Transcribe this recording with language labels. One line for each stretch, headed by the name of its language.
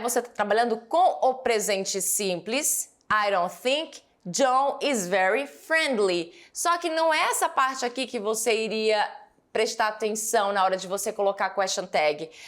Portuguese: Você está trabalhando com o presente simples.
English: I don't think John is very friendly.
Portuguese: Só que não é essa parte aqui que você iria prestar atenção na hora de você colocar a question tag.